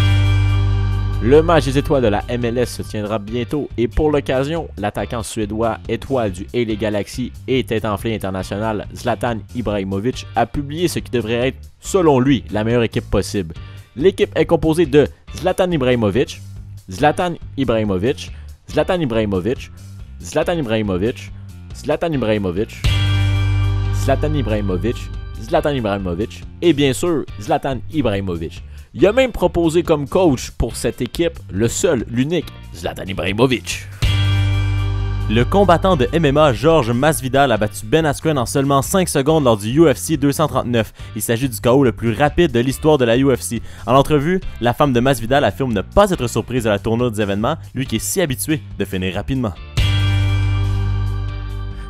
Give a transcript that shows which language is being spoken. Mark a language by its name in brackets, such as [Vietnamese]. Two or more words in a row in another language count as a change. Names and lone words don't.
[French] Le match des étoiles de la MLS se tiendra bientôt et pour l'occasion, l'attaquant suédois étoile du LA Galaxy et tête enflée international Zlatan Ibrahimovic a publié ce qui devrait être, selon lui, la meilleure équipe possible. L'équipe est composée de Zlatan Ibrahimovic, Zlatan Ibrahimovic, Zlatan Ibrahimovic, Zlatan Ibrahimovic, Zlatan Ibrahimovic, Zlatan Ibrahimovic, Zlatan Ibrahimovic et bien sûr Zlatan Ibrahimovic. Il a même proposé comme coach pour cette équipe le seul, l'unique Zlatan Ibrahimovic. Le combattant de MMA Georges Masvidal a battu Ben Askren en seulement 5 secondes lors du UFC 239. Il s'agit du KO le plus rapide de l'histoire de la UFC. En entrevue, la femme de Masvidal affirme ne pas être surprise de la tournure des événements, lui qui est si habitué de finir rapidement.